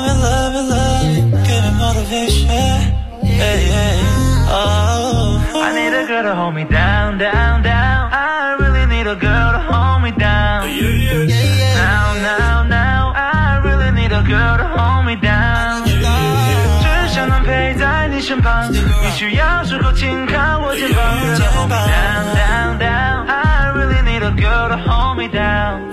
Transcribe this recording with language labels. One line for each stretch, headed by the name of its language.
English: 学。Hey, hey, oh. I need a girl to hold me down, down, down. I really need a girl to hold me down. Yeah, yeah, yeah. Now, now, now. I really need a girl to hold me down. Yeah, yeah, yeah.
Chinese: 只想能陪在你身旁。你需要时候紧靠我肩膀。 Yeah, yeah, yeah.
English: Hold me down, down, down. I really need a girl to hold me down.